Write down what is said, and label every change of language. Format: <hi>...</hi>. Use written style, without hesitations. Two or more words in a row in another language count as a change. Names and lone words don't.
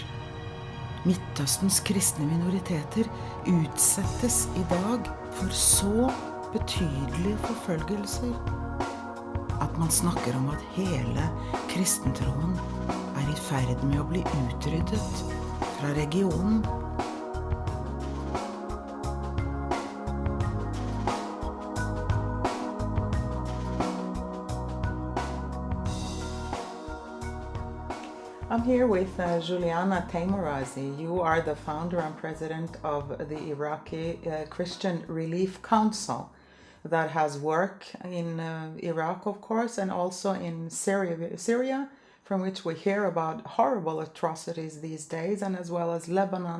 <no>Midtøstens kristne minoriteter utsettes i dag for så betydelige forfølgelser at man snakker om at hele kristentroen er i ferd med å bli utryddet fra regionen.</no> <en>I'm here with Juliana Taimoorazy. You are the founder and president of the Iraqi Christian Relief Council that has work in Iraq, of course, and also in Syria, from which we hear about horrible atrocities these days, and as well as Lebanon.</en>